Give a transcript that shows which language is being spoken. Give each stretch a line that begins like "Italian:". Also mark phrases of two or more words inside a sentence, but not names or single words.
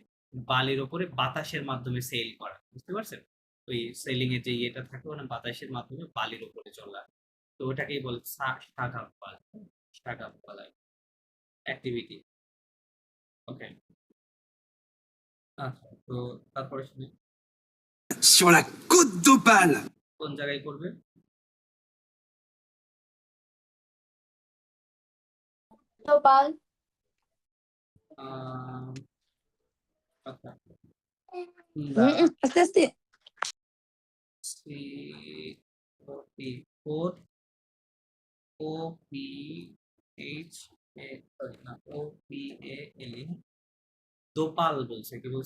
Bangla: বালির ওপরে বাতাসের মাধ্যমে সেল করা, বুঝতে পারছেন? ওই সেলিং এর যে ইয়েটা থাকে, ওটা বাতাসের মাধ্যমে বালির ওপরে চলা, তো ওটাকেই বলে সাগাওয়াল, সাগাওয়াল অ্যাক্টিভিটি। ওকে, আচ্ছা, তো তারপরে শুনি
French: sur la côte d'Opale.
Bangla: কোন জায়গায় করবে? গ্লোবাল আচ্ছা, আস্তে আস্তে ফোর ও পি এইচ এ, সরি না, ও পি এ এল ই, দোপাল বলছে, কি বলছে?